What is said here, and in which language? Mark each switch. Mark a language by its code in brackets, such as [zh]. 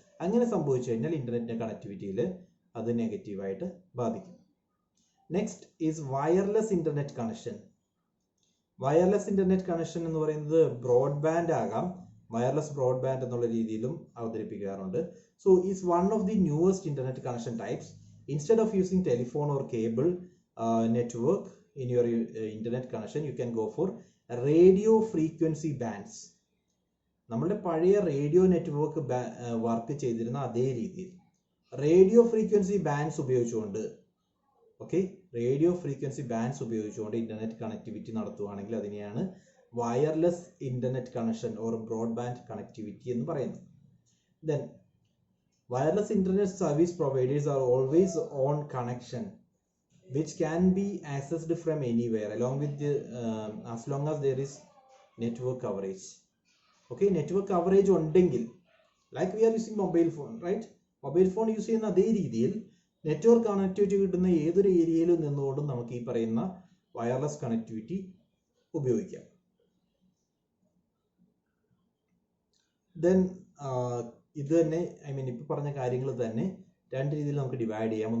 [ml] അങ്ങനെ സംഭവിച്ചു കഴിഞ്ഞാൽ ഇന്റർനെറ്റിന്റെ കണക്ടിവിറ്റിയിൽ അത് നെഗറ്റീവായിട്ട് ബാധിക്കും. [en] Next is wireless internet connection. [ml] Wireless internet connection എന്ന് പറയുന്നത് ബ്രോഡ്ബാൻഡ് ആകാം, വയർലെസ് ബ്രോഡ്ബാൻഡ് എന്നുള്ള രീതിയിലും അവതരിപ്പിക്കാറുണ്ട്. [en] So is one of the newest internet connection types. Instead of using telephone or cable network in your internet connection, you can go for radio frequency bands. [ml] നമ്മളുടെ പഴയ radio network work ചെയ്തിരുന്ന അതേ രീതിയിൽ radio frequency bands ഉപയോഗിച്ചുകൊണ്ട്, okay, radio frequency bands ഉപയോഗിച്ചുകൊണ്ട് internet connectivity നടത്തുകയാണെങ്കിൽ അതിനെയാണ് wireless internet connection or broadband connectivity എന്ന് പറയുന്നത്. [en] Then wireless internet service providers are always on connection which can be accessed from anywhere along with the as long as there is network coverage. Okay, network coverage ഉണ്ടെങ്കിൽ, like we are using mobile phone, right? [ml] Mobile phone use ചെയ്യുന്ന അതേ രീതിയിൽ network connectivity കിട്ടുന്ന ഏതൊരു ഏരിയയിൽ നിന്നുകൊണ്ടും നമുക്ക് ഈ പറയുന്ന വയർലെസ് കണക്ടിവിറ്റി ഉപയോഗിക്കാം. ദെൻ ഇത് തന്നെ, ഇപ്പൊ പറഞ്ഞ കാര്യങ്ങൾ തന്നെ രണ്ട് രീതിയിൽ നമുക്ക് ഡിവൈഡ് ചെയ്യാം.